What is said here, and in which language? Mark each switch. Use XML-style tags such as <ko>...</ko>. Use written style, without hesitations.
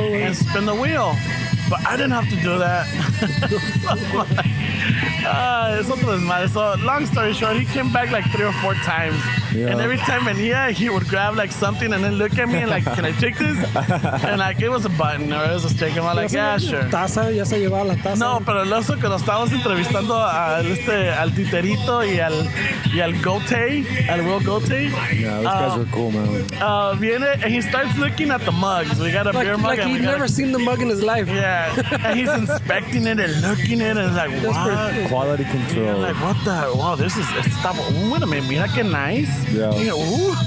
<en>And spin the wheel. But I didn't have to do that. It's</en> <es>otro desmadre.</es> <en>So, long story short, he came back like 3 or 4 times. Yeah. And every time he would grab like something and then look at me and like, can I take this? And like, it was a button or it was a sticker. I'm like, yeah, sure.</en> <es>Taza, ya se llevaba la taza. No, pero el oso que nos estábamos entrevistando al Titerito y al Gotay, al Will Gotay.</es> <en>Yeah, those guys were cool, man.</en> <es>Viene</es> <en>and he starts looking at the mugs. We got a beer mug. Like he'd never seen the mug in his life. Yeah, and he's inspecting it and looking at it and like, what? Quality control. I'm like, what the? Wow, this is. Stop. Wait a minute,</en> <es>mira que</es> <en>nice. Yeah. You know, ooh.</en>